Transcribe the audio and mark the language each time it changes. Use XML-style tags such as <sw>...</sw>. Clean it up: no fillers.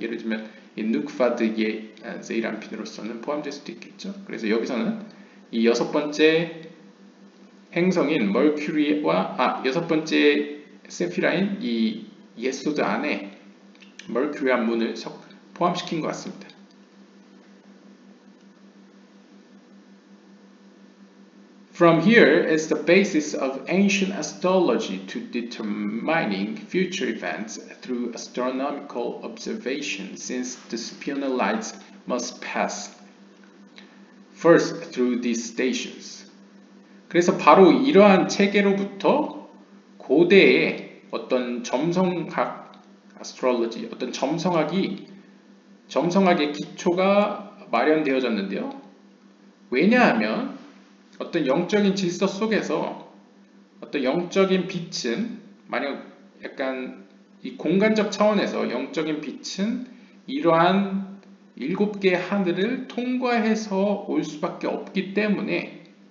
<ko>예를 들면 누크파 드 제이란핀으로서는 포함될 수도 있겠죠. 그래서 여기서는 이 여섯 번째 행성인 멀큐리와 여섯 번째 세피라인 이 예소드 안에 멀큐리와 문을 포함시킨 것 같습니다.</ko> <en>From here is the basis of ancient astrology to determining future events through astronomical observation, since the supernal lights must pass first through these stations.</en> <ko>그래서 바로 이러한 체계로부터 고대의 어떤 점성학, astrology, 어떤 점성학의 기초가 마련되어졌는데요. 왜냐하면 어떤 영적인 질서 속에서 어떤 영적인 빛은, 만약 약간 이 공간적 차원에서 영적인 빛은 이러한 7개의 하늘을 통과해서 올 수밖에 없기 때문에</ko>